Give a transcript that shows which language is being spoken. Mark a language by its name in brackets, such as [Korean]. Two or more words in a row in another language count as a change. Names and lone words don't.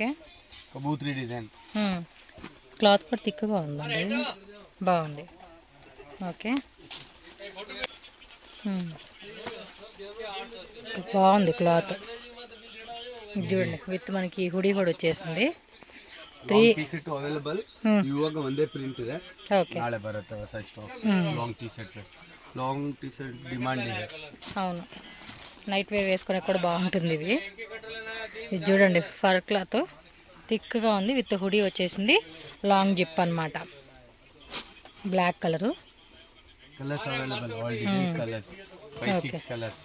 [Telugu] కబూతరీ డిజైన్. క్లాత్ కూడా థిక్గా ఉందండి, బాగుంది. ఓకే, బాగుంది క్లాత్. చూడండి విత్ మనకి హుడీ కూడా వచ్చేసింది. [Kannada] 3 [English] T-shirt available. [Kannada] ಇವಾಗ ಒಂದೇ ಪ್ರಿಂಟ್ ಇದೆ. ಓಕೆ, ನಾಳೆ ಬರುತ್ತೆ ಹೊಸ ಸ್ಟಾಕ್ಸ್. [English] long T-shirt demand [Kannada] ಇದೆ. [Telugu] అవును, [English] night wear [Telugu] వేసుకునే కూడా బాగుంటుంది ఇది. ఇది చూడండి [English] for cloth [Telugu] థిక్గా ఉంది [English] with hoodie [Telugu] వచ్చేసింది. [English] long zip [Telugu] అన్నమాట. [English] black colour. Colors available, all designs colors, 5-6 colors.